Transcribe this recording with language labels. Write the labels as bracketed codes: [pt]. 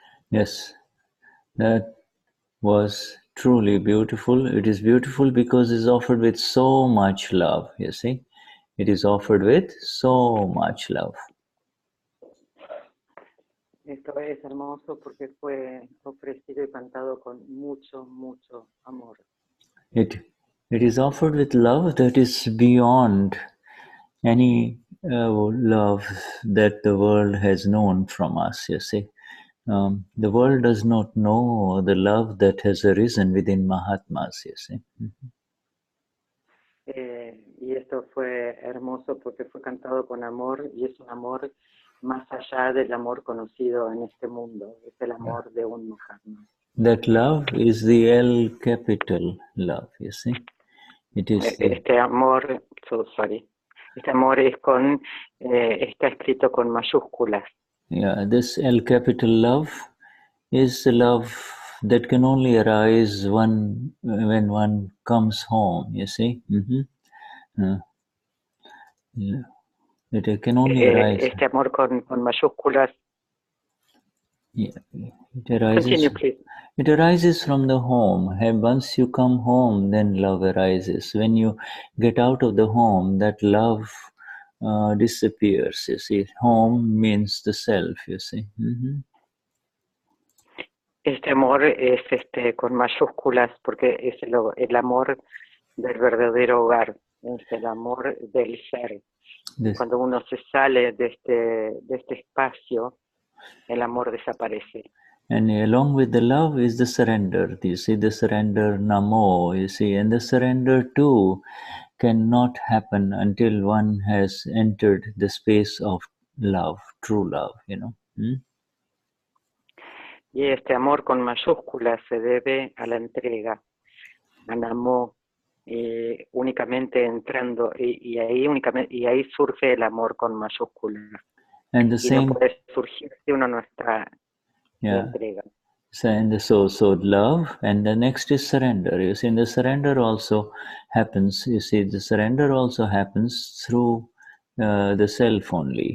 [en] Yes, that was truly beautiful. It is beautiful because it's offered with so much love, you see. It is offered with so much love. [es] Esto es hermoso porque fue ofrecido y cantado con mucho, mucho amor. [en] It is offered with love that is beyond any love that the world has known from us, you see. The world does not know the love that has arisen within Mahatmas, you see. [es] Y esto fue hermoso porque fue cantado con amor y es un amor más allá del amor conocido en este mundo. Es el amor de un Mahatma. [en] That love is the L capital love, you see. It is [es] Este amor, este amor es con, está escrito con mayúsculas. [en] Yeah, this L capital love is the love that can only arise when one comes home, you see. It can only arise. [es] Este amor con mayúsculas. [en] Yeah, it arises. Continue, please. It arises from the home. And once you come home, then love arises. When you get out of the home, that love disappears. You see, home means the self. You see. [es] Este amor es con mayúsculas porque es el amor del verdadero hogar, es el amor del ser. [en] This, [es] Cuando uno se sale de este espacio, el amor desaparece. [en] and along with the love is the surrender. You see, the surrender namo, you see, and the surrender too cannot happen until one has entered the space of love, true love, you know. [es] Y este amor con mayúsculas se debe a la entrega, a namo, únicamente entrando, y ahí surge el amor con mayúsculas. [en] And the [es] Y no [en] same, [es] puede surgir si uno no está en [en] yeah. [es] entrega. [en] So love, and the next is surrender. You see, and the surrender also happens. You see, the surrender also happens through the self only.